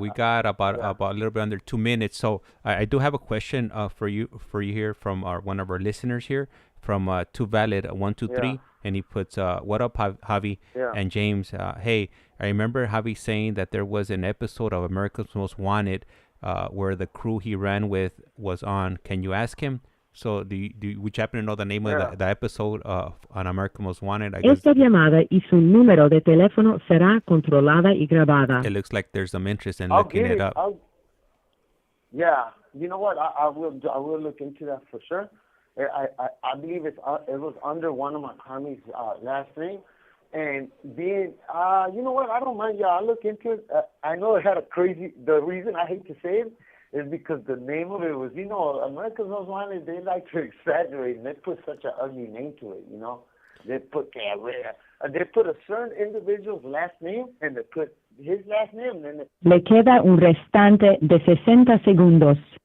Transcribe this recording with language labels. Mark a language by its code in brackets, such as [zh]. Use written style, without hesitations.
[en] We got about a little bit under 2 minutes. So I do have a question for you here from one of our listeners here from Too Valid 123, and he puts, "What up, Javi and James? Hey, I remember Javi saying that there was an episode of America's Most Wanted where the crew he ran with was on. Can you ask him?" So would you happen to know the name of the episode on America's Most Wanted? I guess. [es] Esta llamada y su número de teléfono será controlada y grabada. [en] It looks like there's some interest in looking it up. Yeah, you know what? I will look into that for sure. I believe it was under one of my homies' last name. And being, you know what? I don't mind. Yeah, I'll look into it. I know it had the reason I hate to say it is because the name of it was, you know, America's Most Wanted, they like to exaggerate, and they put such an ugly name to it, you know. They put a certain individual's last name, and they put his last name, and then [es] Le queda un restante de 60 segundos.